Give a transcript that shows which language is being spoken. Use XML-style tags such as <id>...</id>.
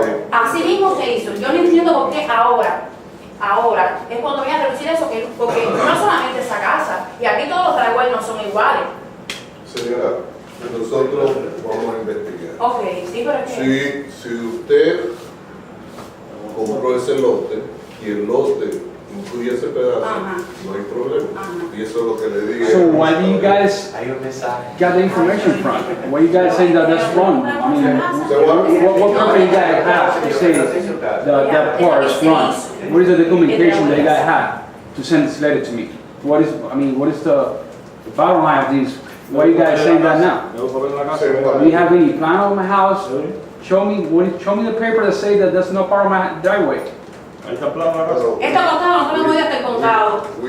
<es>Así mismo se hizo. Yo no entiendo por qué ahora es cuando voy a reducir eso, porque no solamente esa casa, y aquí todos los driveways no son iguales. Señora, nosotros vamos a investigar. Ok, sí, pero es que... Si usted compró ese lote y el lote incluye ese pedazo, Ajá. no hay problema. Ajá. Y eso es lo que le dije.</es> <en>So why do you guys got the information from? Why you guys saying that that's wrong? I mean, what company you guys have to say that part is wrong? What is the documentation that you guys have to send this letter to me? What is the bottom line of these? Why are you guys saying that now? Do you have any plan on my house? Show me the paper that say that that's not part of my driveway.</en> <es>Esto contado, no me voy hasta el contado.</es>